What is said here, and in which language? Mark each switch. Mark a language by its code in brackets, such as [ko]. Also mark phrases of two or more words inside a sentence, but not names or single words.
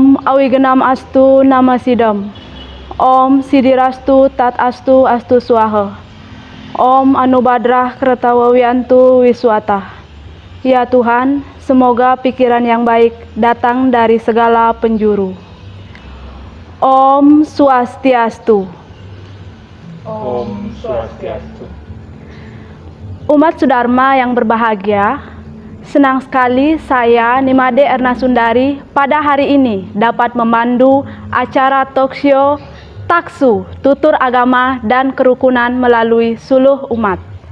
[sa] Awigenam astu nama sidam. Om sidirastu tat astu astu swaha. Om anubadrah kertawawiantu wiswata. [id] Ya Tuhan, semoga pikiran yang baik datang dari segala penjuru. [sa] Om Swastiastu. Om Swastiastu. [id] Umat Sudharma yang berbahagia, senang sekali saya Nimade Erna Sundari pada hari ini dapat memandu acara talkshow Taksu, Tutur Agama dan Kerukunan melalui Suluh Umat.